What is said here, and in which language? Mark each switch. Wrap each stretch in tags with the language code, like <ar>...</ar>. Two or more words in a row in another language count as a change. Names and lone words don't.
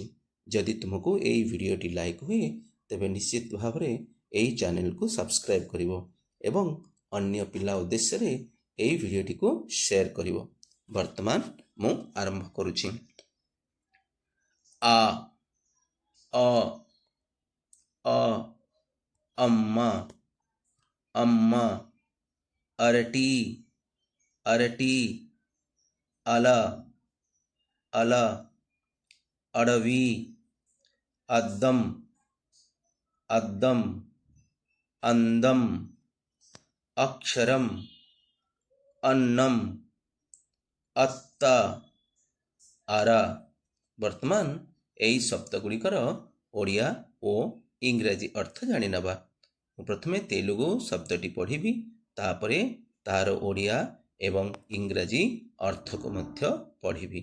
<or>ଯଦି ତୁମକୁ ଏହି ଭିଡ଼ିଓଟି ଲାଇକ୍ ହୁଏ ତେବେ ନିଶ୍ଚିତ ଭାବରେ ଏହି ଚ୍ୟାନେଲକୁ ସବସ୍କ୍ରାଇବ୍ କରିବ ଏବଂ ଅନ୍ୟ ପିଲା ଉଦ୍ଦେଶ୍ୟରେ ଏହି ଭିଡ଼ିଓଟିକୁ ସେୟାର କରିବ। ବର୍ତ୍ତମାନ ମୁଁ ଆରମ୍ଭ କରୁଛି। ଆ ଅ ଅ అమ్మ</or> <te>అమ్మ అరటి అరటి అల అల అడవి అద్దం అద్దం అందం అక్షరం అన్నం అత్త ଆର।</te> <or>ବର୍ତ୍ତମାନ ଏହି ଶବ୍ଦ ଗୁଡ଼ିକର ଓଡ଼ିଆ ଓ ଇଂରାଜୀ ଅର୍ଥ ଜାଣିନେବା। ମୁଁ ପ୍ରଥମେ ତେଲୁଗୁ ଶବ୍ଦଟି ପଢ଼ିବି, ତାପରେ ତାହାର ଓଡ଼ିଆ ଏବଂ ଇଂରାଜୀ ଅର୍ଥକୁ ମଧ୍ୟ ପଢ଼ିବି।</or>